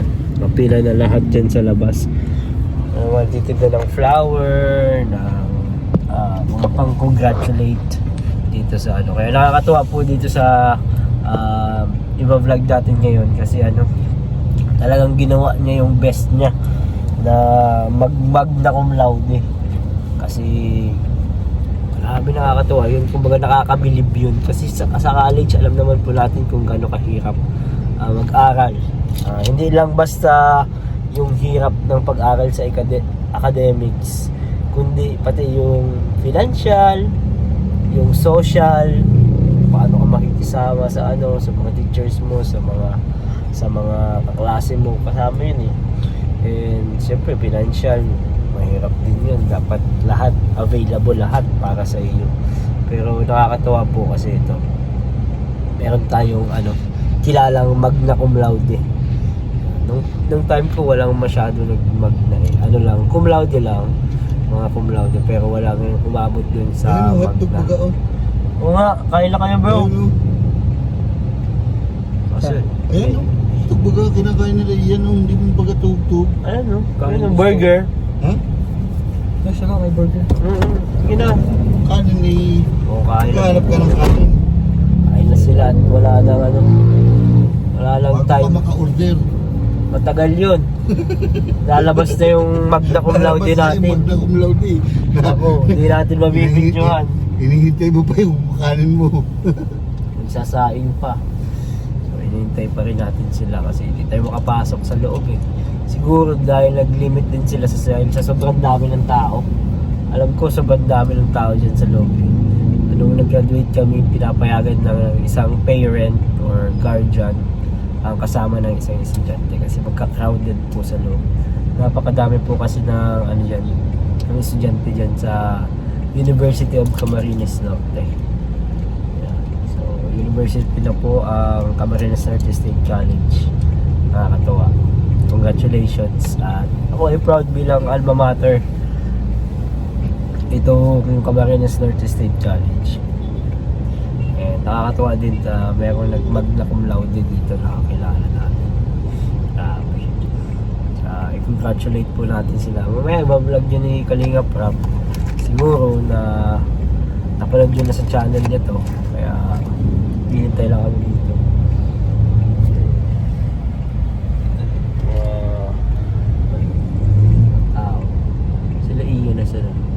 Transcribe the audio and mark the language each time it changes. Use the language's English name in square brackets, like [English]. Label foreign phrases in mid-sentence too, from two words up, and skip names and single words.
[Filipino] Nakapila na lahat dyan sa labas. Magtitinda ng flower, ng mga pang-congratulate dito sa ano. Kaya nakakatuwa po dito sa iba-vlog natin ngayon kasi ano, talagang ginawa niya yung best niya na [Latin] magna cum laude. [Filipino] Kasi grabe, nakakatuwa yun, kumbaga nakakabilib yun kasi sa college alam naman po natin kung gaano kahirap mag-aral. Hindi lang basta yung hirap ng pag-aral sa academics, kundi pati yung financial, yung social, paano ka makikisama sa ano, sa mga teachers mo, sa mga kaklase mo, kasama yun eh. And siyempre financial, mahirap din yun. Dapat lahat available, lahat para sa iyo. Pero nakakatawa po kasi ito, meron tayong ano, kilalang [Latin] magna cum laude. [Filipino] Nung time ko walang masyado nagmagna eh. Ano lang, [Latin] cum laude [Filipino] lang, mga [Latin] cum laude, [Filipino] pero walang umabot dun sa Ayun, hotdog magna. baga, oh. Oo nga, kain lang kayo bro. Ayun, oh. Kasi, Ayun, oh. Hotdog baga, kinakain nila yan, oh. Hindi mo baga tugtog. ayan no, kain ng burger. Ha? Nasa ka may burger. Sige na. Kanin ni... Oo, kain lang. Kahanap ka ng kanin. Kain na sila at wala nang ano, wala lang Bago ka time. maka-order. Matagal yun. Lalabas na yung [Latin] magna cum laude [Filipino] natin. [Latin] Magna cum laude. [Filipino] Ako, hindi natin mabibidyohan. Hinihintay mo pa yung kanin mo. Magsasaing pa. So, hinihintay pa rin natin sila kasi hindi tayo makapasok sa loob eh. Siguro dahil nag-limit din sila sa sobrang dami ng tao. Alam ko sobrang dami ng tao dyan sa loob eh. Nung nag-graduate kami, pinapayagan ng isang [English] parent or guardian [Filipino] ang kasama ng isang estudyante kasi magka-crowded po sa loob. Napakadami po kasi ng ano dyan, ng estudyante dyan sa University of Camarines Norte. Yeah. So, university na po ang Camarines Norte State College. Nakakatawa. Congratulations. At ako ay proud bilang alma mater. Ito yung Camarines Norte State College. And nakakatuwa din na mayroong [Latin] magna cum laude [Filipino] dito na kakilala natin. Grabe. I-congratulate po natin sila. Mamaya iba-vlog yun ni Kalinga Prab. Siguro na napanood yun na sa channel niya to. Kaya hinintay lang kami dito. Sila iyo na sila.